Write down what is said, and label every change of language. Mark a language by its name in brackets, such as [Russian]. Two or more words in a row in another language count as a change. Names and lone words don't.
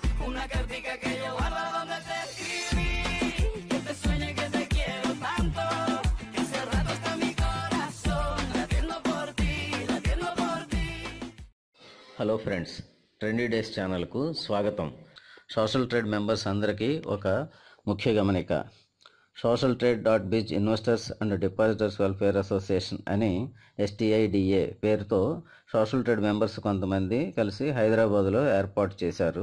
[Spanish] una cartica que yo guardo donde te escribí, que te sueñe que te quiero tanto, que hace rato está mi corazón latiendo por ti, latiendo por ti. [English] Hello friends, [Telugu] ట్రెండీ డేస్ ఛానల్కు స్వాగతం. సోషల్ ట్రేడ్ మెంబర్స్ అందరికీ ఒక ముఖ్య గమనిక. సోషల్ ట్రేడ్ .biz ఇన్వెస్టర్స్ అండ్ డిపాజిటర్స్ వెల్ఫేర్ అసోసియేషన్ అని STIDA పేరుతో సోషల్ ట్రేడ్ మెంబర్స్ కొంతమంది కలిసి హైదరాబాదులో ఏర్పాటు చేశారు.